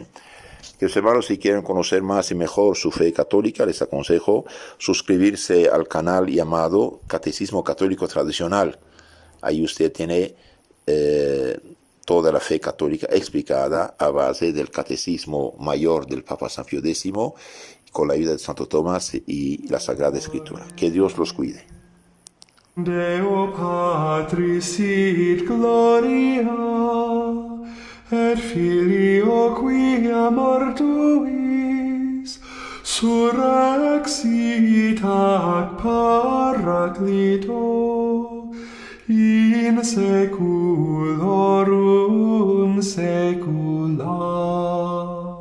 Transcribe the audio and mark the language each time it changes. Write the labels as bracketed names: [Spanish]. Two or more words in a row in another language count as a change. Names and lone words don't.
[Spanish] Queridos hermanos, si quieren conocer más y mejor su fe católica, les aconsejo suscribirse al canal llamado Catecismo Católico Tradicional. Ahí usted tiene toda la fe católica explicada a base del Catecismo Mayor del Papa San Pío X, con la ayuda de Santo Tomás y la Sagrada Escritura. Que Dios los cuide. [Latin] Deo Patris sit gloria, et Filio quia mortuis surrexit ac Paraclito in seculorum saecula.